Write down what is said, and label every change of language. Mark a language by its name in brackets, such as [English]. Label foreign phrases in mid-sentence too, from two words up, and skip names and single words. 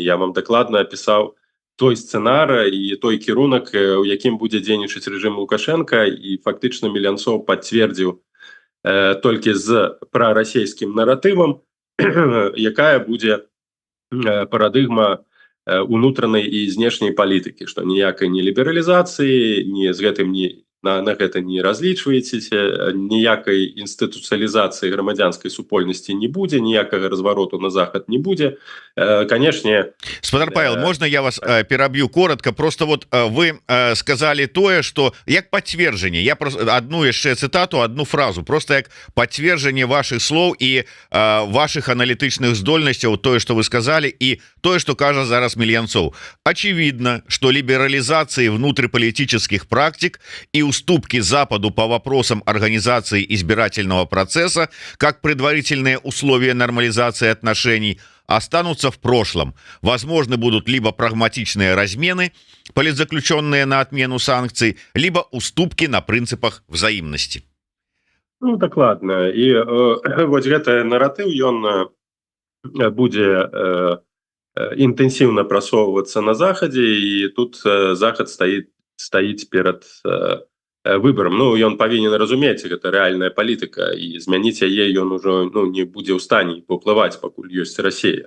[Belarusian] Я вам дакладна апісаў той сцэнар і той кірунак, у якім будзе дзейнічаць рэжым Лукашенка, і фактычна Меленцов пацвердзіў толькі з прарасійскім наратывам, якая будзе парадыгма унутранай і знешняй палітыкі, што ніякай не лібералізацыі, ні з гэтым на гэта не разлічваеце, ніякай інстытуцыялізацыі грамадзянскай супольнасці не будзе, ніякага развароту на захад не будзе. Канешне, Спадар Павел, [Russian] можно я вас перабью коротко? Просто вот вы сказали тое, что як подтверждение, я просто одну яшчэ цитату, одну фразу, просто як подтверждение ваших слов и ваших [Belarusian] аналітычных здольнасцяў, [Russian] тое, что вы сказали, и тое, что [Belarusian] кажа зараз [Russian] Меленцов. Очевидно, что либерализации внутриполитических практик и уступки Западу по вопросам организации избирательного процесса как предварительные условия нормализации отношений останутся в прошлом. Возможны будут либо прагматичные размены, политзаключенные на отмену санкций, либо уступки на принципах взаимности. [Belarusian] Ну, дакладна. І вось гэты наратыў ён будзе інтэнсіўна прасоўвацца на захадзе, і тут захад стаіць перад выбарам. Ну, ён павінен разумець, гэта рэальная палітыка, і змяніць яе ён ужо не будзе ў стане паўплываць, пакуль ёсць Расія.